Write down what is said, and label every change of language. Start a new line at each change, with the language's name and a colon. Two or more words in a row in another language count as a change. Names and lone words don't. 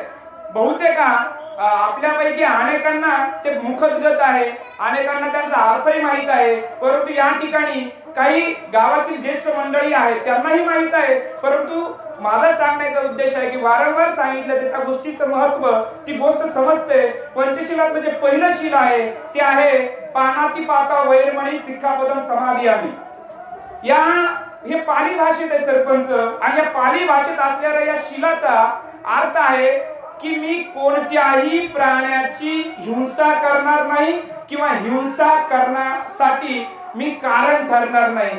Marathi: बहुतेक आपल्यापैकी अनेकांना ते मुखदगत आहे, अनेकांना त्यांचा अर्थही माहित आहे. परंतु या ठिकाणी काही गावातील ज्येष्ठ मंडळी आहेत त्यांनाही माहित आहे. परंतु माझा सांगण्याचा उद्देश आहे की वारंवार सांगितलं त्या गोष्टीचं महत्व ती गोष्ट समजते. पंचशीलातलं जे पहिलं शील आहे ते आहे
Pali: पानाती पाता वैरमणी सिक्खापदम समाधियामी.
Marathi: हे पाली भाषेत आहे सरपंच. आणि या पाली भाषेत असलेल्या या शिलाचा अर्थ आहे की मी कोणत्याही प्राण्याची हिंसा करणार नाही किंवा हिंसा करण्यासाठी मी कारण ठरणार नाही.